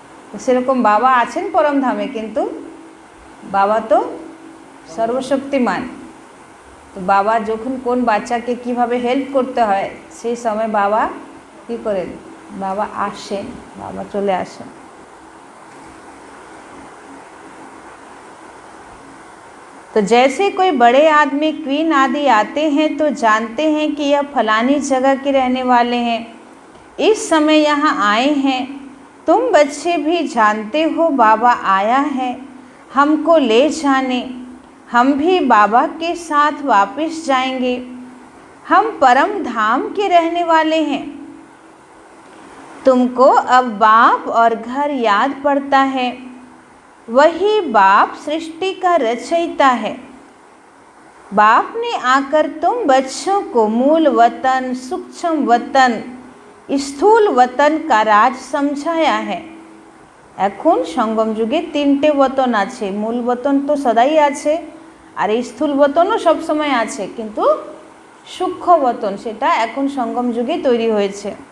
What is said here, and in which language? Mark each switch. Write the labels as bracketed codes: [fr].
[bn] তো সেরকম বাবা আছেন পরমধামে, কিন্তু বাবা তো सर्वशक्तिमान, তো বাবা যখন কোন বাচ্চাকে কিভাবে হেল্প করতে হয় সেই সময় বাবা কি করেন, বাবা আসেন, বাবা চলে আসেন। [hi] तो जैसे कोई बड़े आदमी क्वीन आदि आते हैं तो जानते हैं कि यह फलानी जगह के रहने वाले हैं, इस समय यहाँ आए हैं। तुम बच्चे भी जानते हो बाबा आया है हमको ले जाने, हम भी बाबा के साथ वापस जाएंगे, हम परम धाम के रहने वाले हैं। तुमको अब बाप और घर याद पड़ता है, वही बाप सृष्टि का रचयिता है। बाप ने आकर तुम बच्चों को मूल वतन, सूक्ष्म वतन, স্থূল वतन का राज समझाया है। [bn] এখন সঙ্গম যুগে তিনটে বতন আছে, মূল বতন তো সদাই আছে, আর এই স্থূল বতনও সবসময় আছে, কিন্তু সূক্ষ্ম বতন সেটা এখন সঙ্গম যুগে তৈরি হয়েছে।